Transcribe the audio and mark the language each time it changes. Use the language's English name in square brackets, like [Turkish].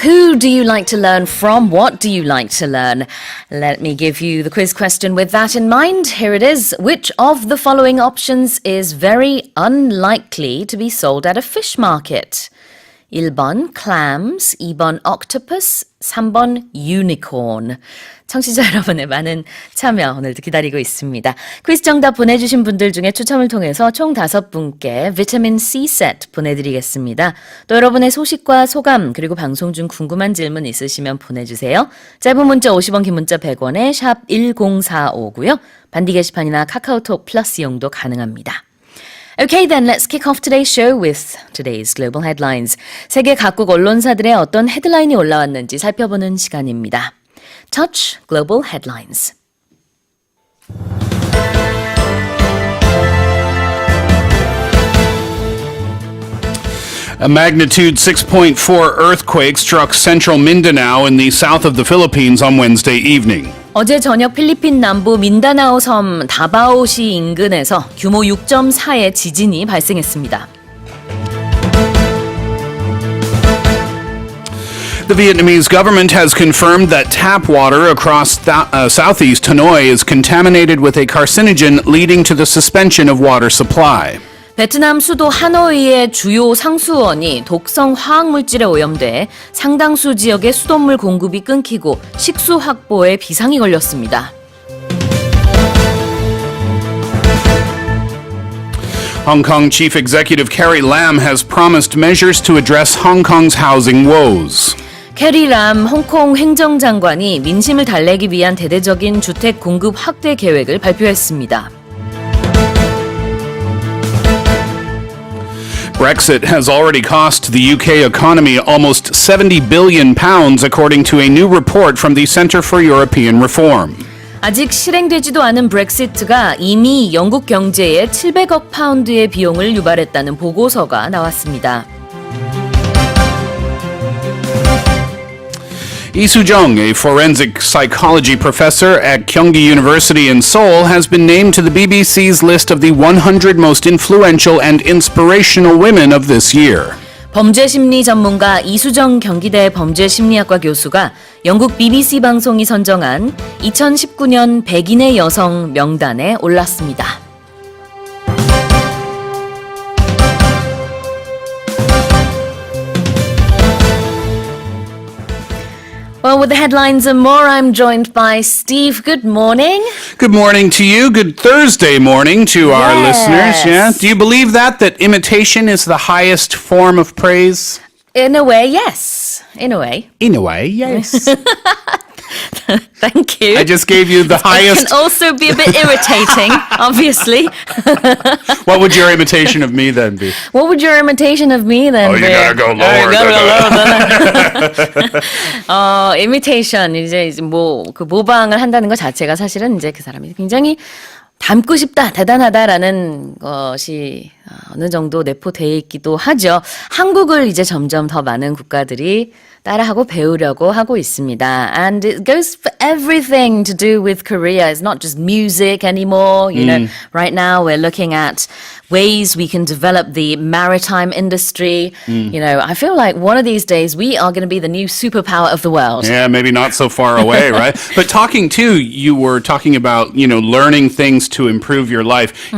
[English] Who do you like to learn from? What do you like to learn? Let me give you the quiz question with that in mind. Here it is. Which of the following options is very unlikely to be sold at a fish market? [Korean] 1번 [English] clams, [Korean] 2번 [English] octopus, [Korean] 3번 [English] unicorn. [Korean] 청취자 여러분의 많은 참여 오늘도 기다리고 있습니다. 퀴즈 정답 보내주신 분들 중에 추첨을 통해서 총 5분께 비타민 C 세트 보내드리겠습니다. 또 여러분의 소식과 소감 그리고 방송 중 궁금한 질문 있으시면 보내주세요. 짧은 문자 50원, 긴 문자 100원에 샵 1045고요. 반디 게시판이나 카카오톡 플러스 이용도 가능합니다. [English] Okay, then let's kick off today's show with today's global headlines. [Korean] 세계 각국 언론사들의 어떤 헤드라인이 올라왔는지 살펴보는 시간입니다. [English] Touch Global Headlines. A magnitude 6.4 earthquake struck central Mindanao in the south of the Philippines on Wednesday evening. [Korean] 어제 저녁 필리핀 남부 민다나오 섬 다바오시 인근에서 규모 6.4의 지진이 발생했습니다. [English] The Vietnamese government has confirmed that tap water across southeast Hanoi is contaminated with a carcinogen leading to the suspension of water supply. [Korean] 베트남 수도 하노이의 주요 상수원이 독성 화학물질에 오염돼 상당수 지역의 수돗물 공급이 끊기고 식수 확보에 비상이 걸렸습니다. [English] Hong Kong Chief Executive Carrie Lam has promised measures to address Hong Kong's housing woes. [Korean] 캐리 람 홍콩 행정장관이 민심을 달래기 위한 대대적인 주택 공급 확대 계획을 발표했습니다. [English] Brexit has already cost the UK economy almost £70 billion, according to a new report from the Centre for European Reform. [Korean] 아직 실행되지도 않은 브렉시트가 이미 영국 경제에 700억 파운드의 비용을 유발했다는 보고서가 나왔습니다. [English] Lee Soo-jung, a forensic psychology professor at Kyunghee University in Seoul, has been named to the BBC's list of the 100 most influential and inspirational women of this year. [Korean] 범죄심리 전문가 이수정 경기대 범죄심리학과 교수가 영국 BBC 방송이 선정한 2019년 100인의 여성 명단에 올랐습니다. [English] Well, with the headlines and more, I'm joined by Steve. Good morning. Good morning to you. Good Thursday morning to our listeners. Yeah. Do you believe that imitation is the highest form of praise? In a way, yes. In a way. In a way, yes. Thank you. I just gave you the It highest. can also be a bit irritating, obviously. What would your imitation of me then be? What would your imitation of me then be? You gotta go lower. [Korean] imitation 이제 뭐 그 모방을 한다는 것 자체가 사실은 이제 그 사람이 굉장히 닮고 싶다, 대단하다라는 것이 어느 정도 내포돼 있기도 하죠. 한국을 이제 점점 더 많은 국가들이 따라하고 배우려고 하고 있습니다. [English] And it goes for everything to do with Korea. It's not just music anymore. You know, right now we're looking at ways we can develop the maritime industry. You know, I feel like one of these days we are going to be the new superpower of the world. Yeah, maybe not so far away, right? But talking too, you were talking about, learning things to improve your life.